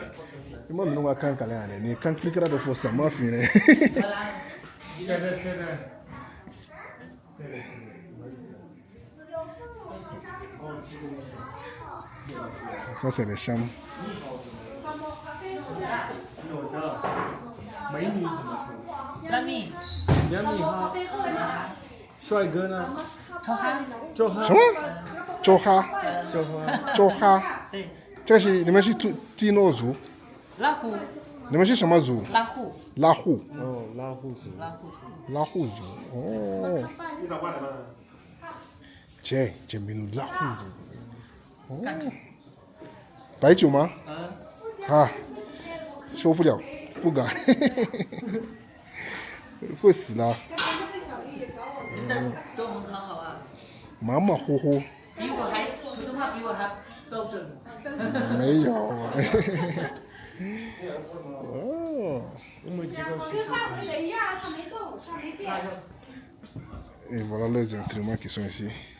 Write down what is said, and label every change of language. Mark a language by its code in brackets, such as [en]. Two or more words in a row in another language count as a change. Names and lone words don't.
[fr] Moi, je ne sais pas quand il y a des quand il y a des poissons, moi, je ça, c'est les chambres. Choha. [zh] 这是你们是基诺族？拉祜。你们是什么族？拉祜。拉祜。哦，拉祜族。拉祜族。哦。这名拉祜族。哦。白酒吗？啊，受不了，不敢，会死了。中文很好啊。马马虎虎。比我还普通话比我还标准。没有。哦。 [fr] Et voilà les instruments qui sont ici.